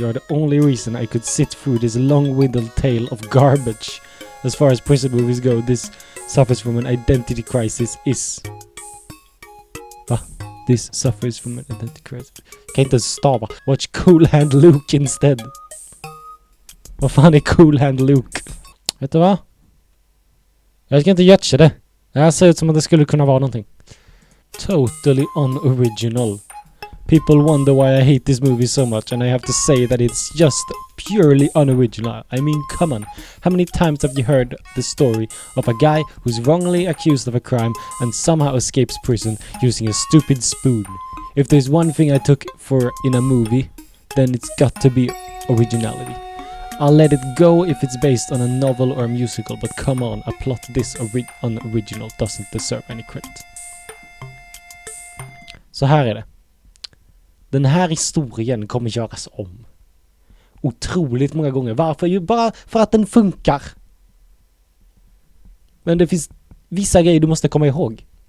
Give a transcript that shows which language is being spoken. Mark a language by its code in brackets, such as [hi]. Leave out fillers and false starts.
[en] You're the only reason I could sit through this long-winded tale of garbage. As far as prison movies go, this suffers from an identity crisis is... [sv] Va? [en] This suffers from an identity crisis. [sv] Kan inte stava. [en] Watch Cool Hand Luke instead. [sv] Vad fan är Cool Hand Luke? Vet du vad? Jag ska inte götcha det. Det här ser ut som att det skulle kunna vara någonting. [en] Totally unoriginal. People wonder why I hate this movie so much, and I have to say that it's just purely unoriginal. I mean, come on. How many times have you heard the story of a guy who's wrongly accused of a crime and somehow escapes prison using a stupid spoon? If there's one thing I took for in a movie, then it's got to be originality. I'll let it go if it's based on a novel or a musical, but come on, a plot this unoriginal doesn't deserve any credit. [sv] Så här är det. Den här historien kommer göras om otroligt många gånger. Varför? Ju bara för att den funkar. Men det finns vissa grejer du måste komma ihåg.